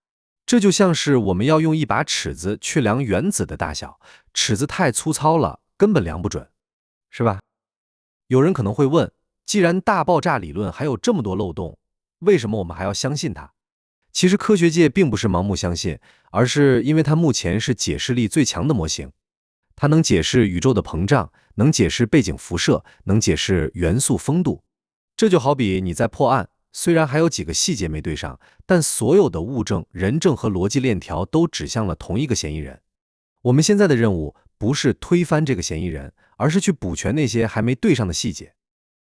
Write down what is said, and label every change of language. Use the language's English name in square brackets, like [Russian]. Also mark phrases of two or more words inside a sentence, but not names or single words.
[Chinese] 這就像是我們要用一把尺子去量原子的大小，尺子太粗糙了，根本量不準，是吧？有人可能會問，既然大爆炸理論還有這麼多漏洞，為什麼我們還要相信它？其實科學界並不是盲目相信，而是因為它目前是解釋力最強的模型。它能解釋宇宙的膨脹，能解釋背景輻射，能解釋元素豐度。這就好比你在破案，雖然還有幾個細節沒對上，但所有的物證、人證和邏輯鏈條都指向了同一個嫌疑人。我們現在的任務不是推翻這個嫌疑人，而是去補全那些還沒對上的細節。